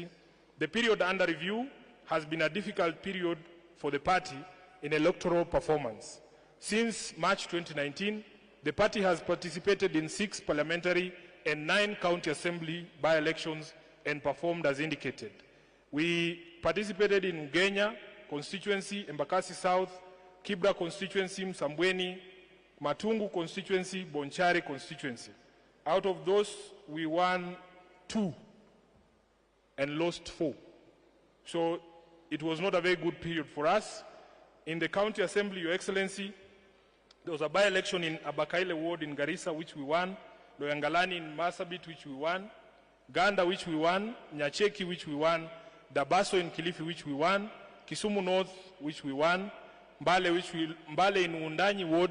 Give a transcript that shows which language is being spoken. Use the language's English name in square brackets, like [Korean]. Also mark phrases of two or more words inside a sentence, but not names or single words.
[English] The period under review has been a difficult period for the party in electoral performance. Since March 2019, the party has participated in 6 parliamentary and 9 county assembly by-elections and performed as indicated. We participated in Ugenya constituency, Embakasi South, Kibra constituency, Msambweni, Matungu constituency, Bonchari constituency. Out of those, we won 2 and lost 4. So it was not a very good period for us. In the county assembly, Your Excellency, there was a by-election in Abakaile ward in Garissa, which we won, Loyangalani in Marsabit, which we won, Ganda, which we won, Nyacheki, which we won, Dabaso in Kilifi, which we won, Kisumu North, which we won, Mbale in Undanyi